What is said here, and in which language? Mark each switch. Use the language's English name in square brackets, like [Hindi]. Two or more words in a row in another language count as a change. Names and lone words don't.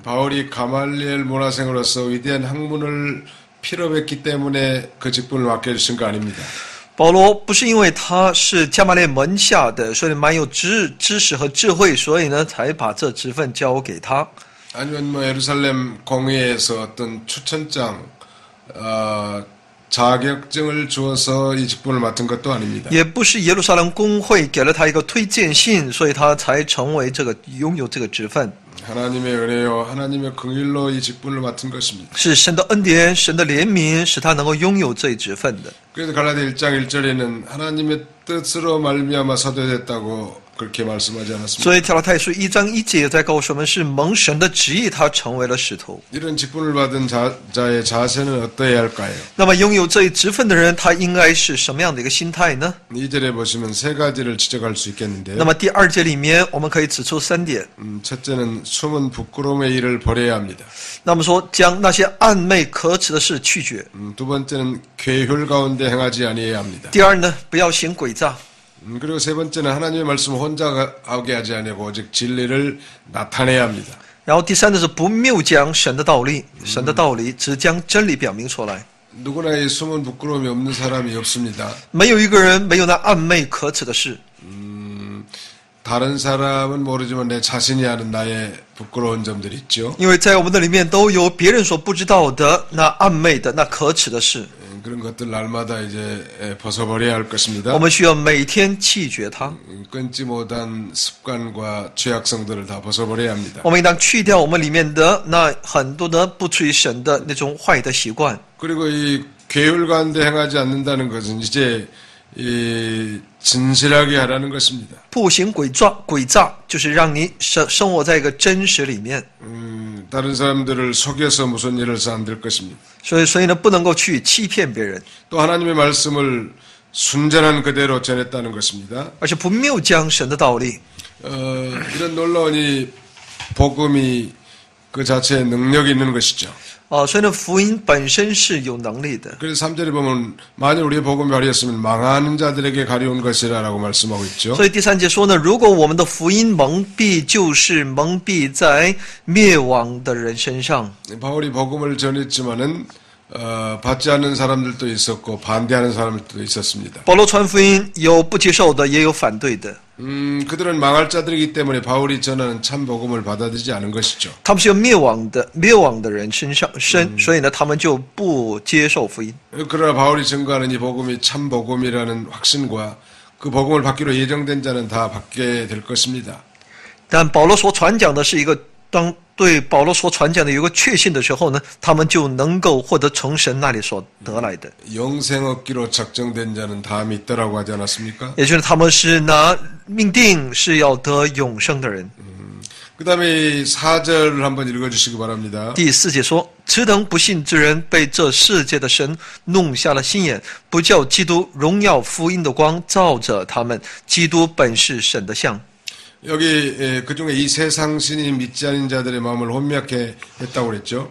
[Korean] 바울이 가말리엘 문화생으로서 위대한 학문을 필요했기 때문에 그 직분을 맡겨주신 거 아닙니다. [Chinese] 保罗不是因为他是加马列门下的，所以蛮有知识和智慧，所以呢才把这职分交给他。 [Korean] 아니면 예루살렘 공회에서 어떤 추천장, 자격증을 주어서 이 직분을 맡은 것도 아닙니다. [Chinese] 也不是耶路撒冷公会给了他一个推荐信，所以他才成为拥有这个职分。 [Korean] 하나님의 은혜요, 하나님의 긍휼로 이 직분을 맡은 것입니다. [Chinese] 是神的恩典，神的怜悯，使他能够拥有这一职分的。 [Korean] 그래서 갈라디아 1장 1절에는 하나님의 뜻으로 말미암아 사도됐다고 그렇게 말씀하지 않았습니까? [Chinese] 所以提摩太书1章1节在告诉我们，是蒙神的旨意，他成为了使徒。 [Korean] 이런 직분을 받은 자의 자세는 어떠해야 할까요? [Chinese] 那么拥有这一职分的人，他应该是什么样的一个心态呢？ [Korean] 2절에 보시면 세 가지를 지적할 수 있겠는데요. [Chinese] 那么第2节里面，我们可以指出3点。 [Korean] 첫째는 숨은 부끄러움의 일을 버려야 합니다. [Chinese] 那么说，将那些暗昧可耻的事去绝。 [Korean] 두 번째는 괴휼 가운데 행하지 아니해야 합니다. [Chinese] 第二呢，不要行诡诈。 [Korean] 그리고 세 번째는 하나님의 말씀을 혼자 하게 하지 아니하고 오직 진리를 나타내야 합니다. [Chinese] 然后第三呢是不谬讲神的道理，神的道理只将真理表明出来。 [Korean] 누구나 이 숨은 부끄러움이 없는 사람이 없습니다. [Chinese] 没有一个人没有那暗昧可耻的事。 [Korean] 다른 사람은 모르지만 내 자신이 아는 나의 부끄러운 점들이 있죠. [Chinese] 因为在我们的里面都有别人所不知道的那暗昧的那可耻的事。 [Korean] 그런 것들 날마다 이제 벗어버려야 할 것입니다. [Chinese] 我们需要每天弃绝它， [Korean] 끊지 못한 습관과 죄악성들을 다 벗어버려야 합니다. [Chinese] 我们应当去掉我们里面的那很多的不出于神的那种坏的习惯。 [Korean] 그리고 이 계율 가운데 행하지 않는다는 것은 이제 이 진실하게 하라는 것입니다. [Chinese] 不行诡诈，就是让你生活在一个真实里面。 [Korean] 다른 사람들을 속여서 무슨 일을 해서 안 될 것입니다. [Chinese] 所以呢，不能够去欺骗别人， [Korean] 또 하나님의 말씀을 순전한 그대로 전했다는 것입니다. [Chinese] 而且不谬将神的道理。 [Korean] 이런 놀라운 이 복음이 그 자체에 능력이 있는 것이죠. [Chinese] 所以呢，福音本身是有能力的。 [Korean] 그래서 3절에 보면 만일 우리의 복음이 가려졌으면 망하는 자들에게 가려운 것이라고 말씀하고 있죠. [Chinese] 所以第3节说呢，如果我们的福音蒙蔽，就是蒙蔽在灭亡的人身上。 [Korean] 바울이 복음을 전했지만은 받지 않는 사람들도 있었고 반대하는 사람들도 있었습니다. [Chinese] 保罗传福音，有不接受的，也有反对的。 [Korean] 그들은 망할 자들이기 때문에 바울이 전하는 참 복음을 받아들이지 않은 것이죠. [Chinese] 他们是有灭亡的人身上所以呢，他们就不接受福音。 [Korean] 그러나 바울이 증거하는 이 복음이 참 복음이라는 확신과 그 복음을 받기로 예정된 자는 다 받게 될 것입니다. [Chinese] 但保罗所传讲的是一个，当对保罗所传讲的有个确信的时候呢，他们就能够获得从神那里所得来的。 [Korean] 영생 얻기로 작정된 자는 다 믿더라고 하지 않았습니까? [Chinese] 也就是他们是拿命定是要得永生的人。 [Korean] 그 다음에 4절을 한번 읽어주시기 바랍니다. [Chinese] 第4节说：“此等不信之人，被这世界的神弄瞎了心眼，不叫基督荣耀福音的光照着他们。基督本是神的像。” [Korean] 여기 그중에 이 세상 신이 믿지 않은 자들의 마음을 혼미하게 했다고 그랬죠.